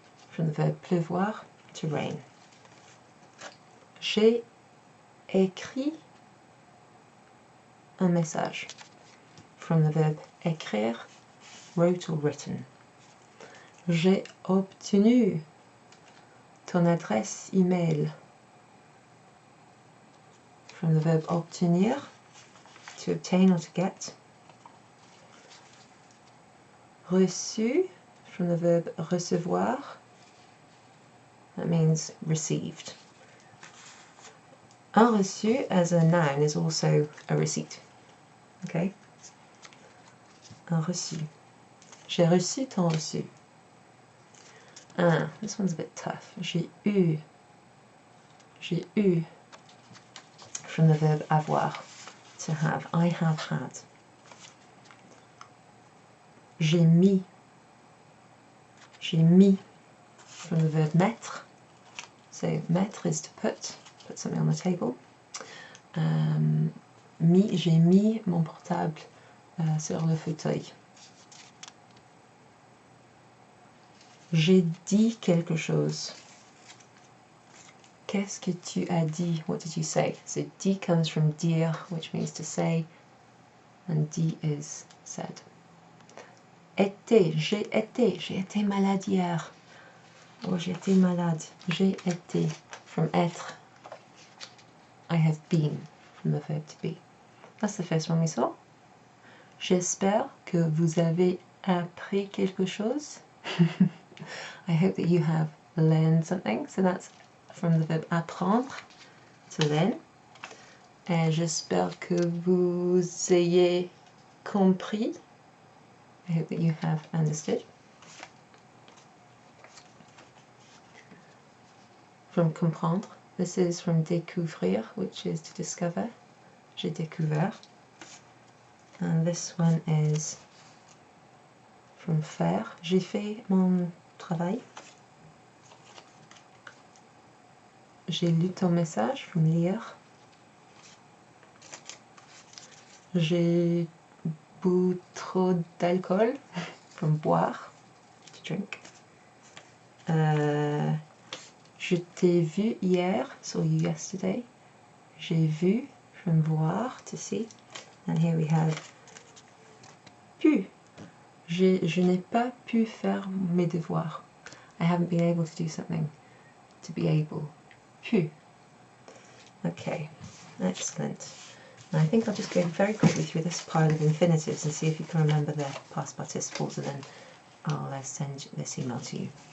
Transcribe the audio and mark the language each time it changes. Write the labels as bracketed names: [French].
[English] From the verb pleuvoir, to rain. [French] J'ai écrit un message. [English] From the verb écrire, wrote or written. [French] J'ai obtenu ton adresse email. [English] From the verb obtenir, to obtain or to get. Reçu, from the verb recevoir, that means received. Un reçu as a noun is also a receipt. [French] Okay? Un reçu. J'ai reçu ton reçu. [English] Ah, this one's a bit tough. [French] J'ai eu. J'ai eu. [English] From the verb avoir, to have. I have had. [French] J'ai mis. J'ai mis. [English] From the verb [French] mettre, [English] So mettre is to put something on the table. [French] J'ai mis mon portable sur le fauteuil. J'ai dit quelque chose. Qu'est-ce que tu as dit? [English] What did you say? So dit comes from dire, which means to say, and dit is said. [French] J'ai été malade hier. Oh, j'ai été malade. J'ai été, [English] from être. I have been, from the verb to be. That's the first one we saw. [French] J'espère que vous avez appris quelque chose. [English] I hope that you have learned something. So that's from the verb apprendre, to learn. [French] J'espère que vous ayez compris. [English] I hope that you have understood. From comprendre. This is from découvrir, which is to discover. [French] J'ai découvert. [English] And this one is from faire. [French] J'ai fait mon travail. J'ai lu ton message, from lire. J'ai bu trop d'alcool, from boire, to drink. Je t'ai vu hier, [English] saw you yesterday. [French] J'ai vu, [English] from voir, to see. And here we have pu. [French] Je n'ai pas pu faire mes devoirs. [English] I haven't been able to do something. To be able. Pu. Okay, excellent. And I think I'll just go very quickly through this pile of infinitives and see if you can remember their past participles, and then I'll send this email to you.